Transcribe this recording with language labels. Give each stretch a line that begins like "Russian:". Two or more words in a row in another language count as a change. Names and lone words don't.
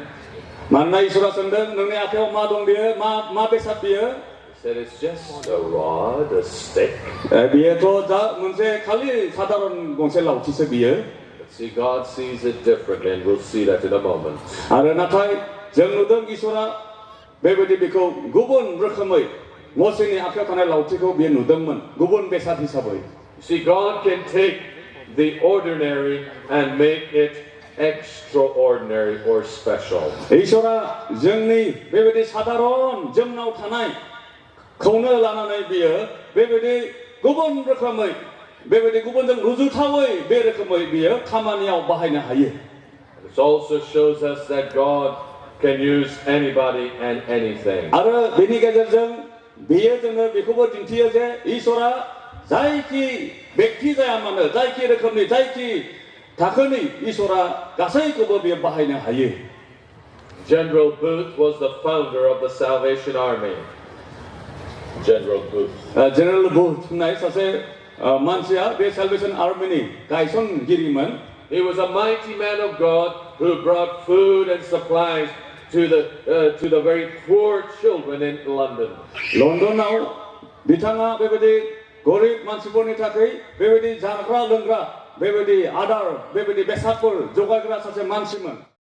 Bodo: मानोना इसोरा सोंदों नोंनि आखायाव मा दं बेयो मा बेसाद बेयो
English: He said, it's just a rod, a stick.
Bodo: बेयोथ' दा मोनसे खालि साधारन गंसे लावथिसो बियो
English: But see, God sees it differently, and we'll see that in a moment.
Bodo: आरो नाथाय जों नुदों इसोरा बेबायदि बेखौ गुबुन रोखोमै मसेनि आखायाव थानाय लावथिखौ बियो नुदोंमोन गुबुन बेसाद हिसाबै
English: You see, God can take the ordinary and make it extraordinary or special.
Bodo: इसोरा जोंनि बेबायदि साधारन जोंनाव थानायखौनो लानानै बियो बेबायदि गुबुन रोखोमै बेबायदि गुबुनजों रुजुथावै बे रोखोमै बियो खामानियाव बाहायनो हायो
English: It also shows us that God can use anybody and anything.
Bodo: आरो बेनि गेजेरजों बेयो जोंनो बेखौबो दिन्थियो जे इसोरा जायखि व्यक्ति जाया मानो जायखि रोखोमनि जायखि थाखोनि इसोरा गासैखौबो बियो बाहायनो हायो
English: General Booth was the founder of the Salvation Army. General Booth.
Bodo: जेनेरेल बुथ होननाय सासे मानसिया बे साल्वेशन आर्मिनि गायसनगिरिमोन
English: He was a mighty man of God who brought food and supplies to the very poor children in London.
Bodo: लन्डनाव बिथाङा बेबायदि गरिब मानसिफोरनि थाखाय बेबायदि जाग्रा लोंग्रा बेबायदि आदार बेबायदि बेसादफोर जगायग्रा सासे मानसिमोन